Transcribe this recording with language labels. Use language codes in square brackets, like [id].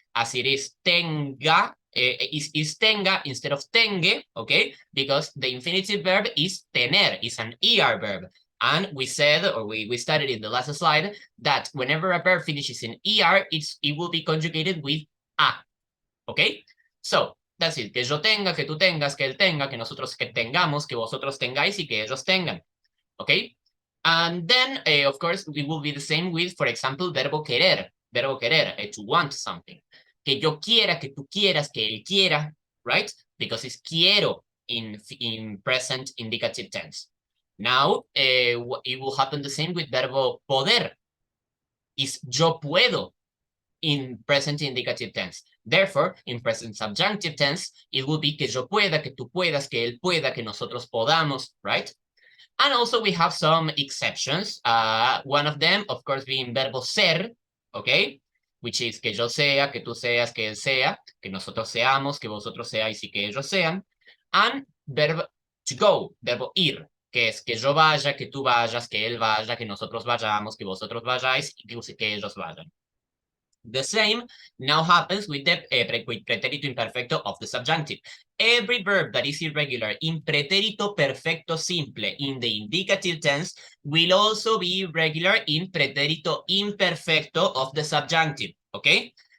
[en] As it is tenga, is tenga instead of tenge, okay? Because the infinitive verb is tener, is an ER verb. And we said, or we studied in the last slide, that whenever a verb finishes in ER, it will be conjugated with a, okay? So, that's it. [es] Que yo tenga, que tú tengas, que él tenga, que nosotros que tengamos, que vosotros tengáis y que ellos tengan. [en] Okay? And then, of course, it will be the same with, for example, verbo querer, to want something. [es] Que yo quiera, que tú quieras, que él quiera, [en] right? Because it's quiero in present indicative tense. Now, it will happen the same with verbo poder. Is [es] yo puedo [en] in present indicative tense. Therefore, in present subjunctive tense, it will be [es] que yo pueda, que tú puedas, que él pueda, que nosotros podamos, right? [en] And also we have some exceptions. One of them, of course, being verbo ser, okay? Which is [es] que yo sea, que tú seas, que él sea, que nosotros seamos, que vosotros seáis y que ellos sean. And verbo [en] to go, [es] verbo ir, que es que yo vaya, que tú vayas, que él vaya, que nosotros vayamos, que vosotros vayáis y que ellos vayan. [en] The same now happens with the with pretérito imperfecto of the subjunctive. Every verb that is irregular in pretérito perfecto simple in the indicative tense will also be irregular in pretérito imperfecto of the subjunctive, okay?